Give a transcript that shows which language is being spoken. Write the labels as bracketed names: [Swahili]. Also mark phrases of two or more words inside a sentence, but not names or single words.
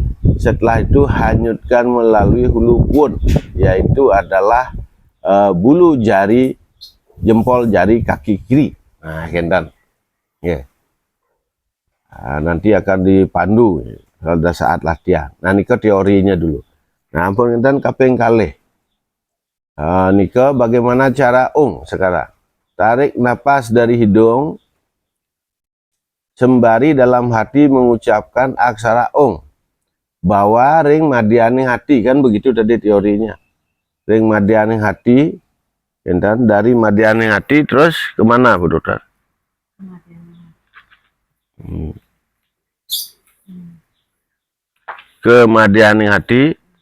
[Indonesian] Setelah itu hanyutkan melalui hulu puun, yaitu adalah bulu jari jempol jari kaki kiri. Nah, kendan. Yeah. Nah, nanti akan dipandu pada saat latihan. Nah, nika teorinya dulu. Nah, [Balinese] ampun kendan kaping kalih. [Indonesian] Nika bagaimana cara sekarang? Tarik napas dari hidung, sembari dalam hati mengucapkan aksara bawa [Balinese] ring madianing hati, [Indonesian] kan begitu tadi teorinya. [Balinese] Ring madianing hati, [Indonesian] dan dari madianing hati terus kemana Bu Dokter? Ke madianing hati.